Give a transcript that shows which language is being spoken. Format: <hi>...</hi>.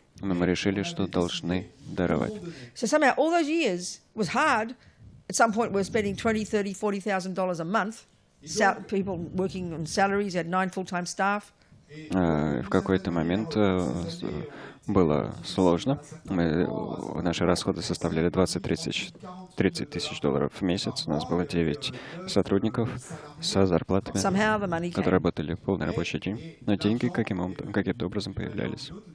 <ru>но мы решили, что должны даровать.</ru> <en>So somehow all those years was hard. At some point we were spending $20,000, $30,000, $40,000 a month. People working on salaries, had 9 full-time staff.</en> <ru>В какой-то момент было сложно. Наши расходы составляли 20-30 тысяч долларов в месяц. У нас было 9 сотрудников со зарплатами, которые работали полный рабочий день. Но деньги каким-то образом появлялись.</ru>